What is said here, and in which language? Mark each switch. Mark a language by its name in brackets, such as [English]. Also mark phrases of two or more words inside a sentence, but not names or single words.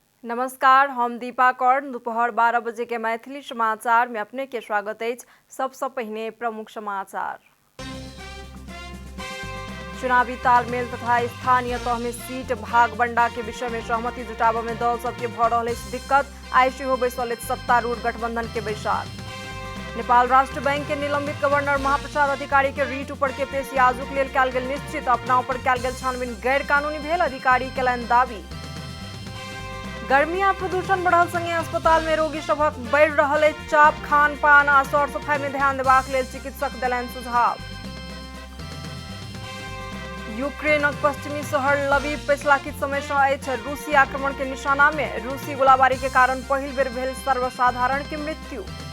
[Maithili] नमस्कार, हम दीपा कौर। दोपहर 12 बजे के मैथिली समाचार में अपने के स्वागत है। सबसे पहले प्रमुख समाचार। चुनावी तालमेल तथा स्थानीय तह में सीट भागबंडा के विषय में सहमति जुटाव में दल सबके भ रही दिक्कत। आईसी हो बैसल सत्तारूढ़ गठबंधन के बैसार। नेपाल राष्ट्र बैंक के निलंबित गवर्नर महाप्रसाद अधिकारी के रीट ऊपर के पेशी आजुक लेल कयल गेल निश्चित। अपना ऊपर कयल गेल छानबीन गैर कानूनी भेल, अधिकारी केलनि दावी। गर्मी आ प्रदूषण बढ़ल संगे अस्पताल में रोगी सभक बढ़ि रहल अछि चाप। खान पान आ सर सफाई में ध्यान देबाक लेल चिकित्सक देलनि सुझाव। यूक्रेनक पश्चिमी शहर लवीव पछिला किछु समय सँ अछि रूसी आक्रमण के निशाना में। रूसी गोलाबारी के कारण पहिल बेर भेल सर्वसाधारण के मृत्यु।